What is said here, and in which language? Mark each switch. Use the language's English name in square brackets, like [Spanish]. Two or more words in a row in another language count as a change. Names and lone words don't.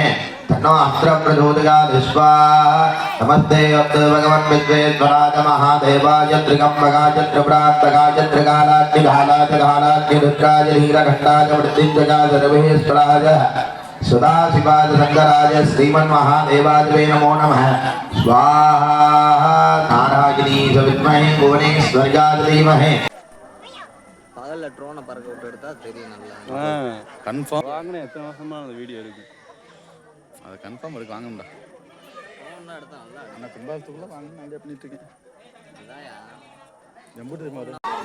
[Sanskrit] तन्नो अस्त्र प्रचोदयात् स्वाहा नमस्ते अस्तु भगवन् विद्वेश्वराय महादेवाय त्रिगम्बकाय त्रिप्रान्तकाय त्रिकालाग्निकालाग्निकालाग्नि रुद्राय नीलकण्ठाय मृत्युञ्जयाय सर्वेश्वराय सदाशिवाय शंकराय श्रीमन्महादेवाय नमो नमः स्वाहा नारायणी च विद्महे भुवनेश्वर्याय धीमहि [Tamil] பகல்ல ட்ரோனை பறக்க விட்டு எடுத்தா தெரியும் நல்லா. கன்ஃபார்ம் வாங்கினேன். எத்தனை வருஷமா அந்த வீடியோ இருக்கு. அதை கன்ஃபார்ம் இருக்கு வாங்கணும்டா. ட்ரோன் எடுத்தா நல்லா. நான் கும்பாசத்துக்குள்ள வாங்கணும் ஐடியா பண்ணிட்டு இருக்கேன். அதான்யா. எம்பூட்டு தெரியுமா வரும்.